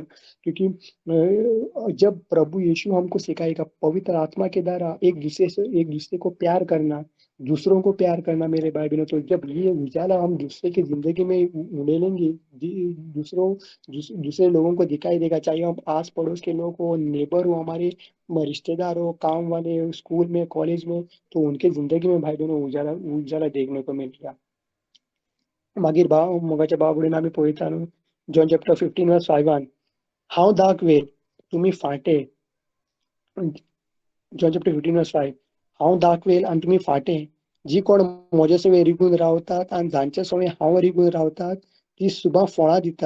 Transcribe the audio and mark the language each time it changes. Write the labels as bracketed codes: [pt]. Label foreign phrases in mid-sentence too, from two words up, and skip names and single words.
[hi] क्योंकि जब प्रभु यीशु हमको सिखाएगा पवित्र आत्मा के द्वारा एक दूसरे को प्यार करना, दूसरों को प्यार करना मेरे भाई बहनों, तो जब ये उजाला हम दूसरे की जिंदगी में उड़ेलेंगे, दूसरे लोगों को दिखाई देगा, चाहे हम आस पड़ोस के लोग हो, नेबर हो, हमारे रिश्तेदार हो, काम वाले हो, स्कूल में, कॉलेज में, तो उनके जिंदगी में भाई बहनों उजाला उजाला देखने को मिलेगा। [kok] मागीर मोगाच्या बाबडीन आमी पळयता न्हू, जॉन चॅप्टर 15 वर्स 5 हांव दाखवेल, तुमी फाटें. जॉन चॅप्टर 15 वर्स 5, हांव दाखवेल आनी तुमी फाटें. जी कोण म्हजे सवे रिगून रावतात आनी जांचे सवे हांव रिगून रावतात, ती सुभां फळां दितात.